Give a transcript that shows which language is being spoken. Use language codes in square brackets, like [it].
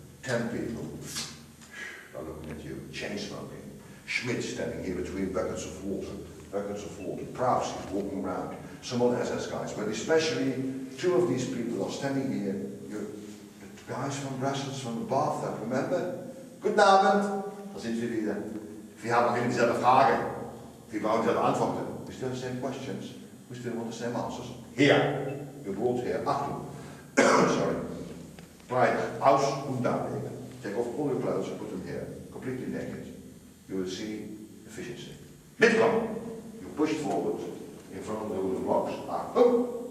[en] 10 people are looking at you, chain smoking. Schmidt standing here between buckets of water. Prowse is walking around. Some other SS guys, but especially 2 of these people are standing here. The guys from Brussels, from the bathtub, remember? [de] Guten Abend. Da sind wir wieder. Wir haben wieder dieselbe Frage. Wir brauchen dieselbe Antworten. [en] We still have the same questions. We still want the same answers. Here. You're brought here. Achtung. Sorry. Right. [de] Aus und Darlegen. [en] Take off all your clothes and put them here. Completely naked. You will see efficiency. Midkom. You push forward in front of the wooden blocks. Achtung.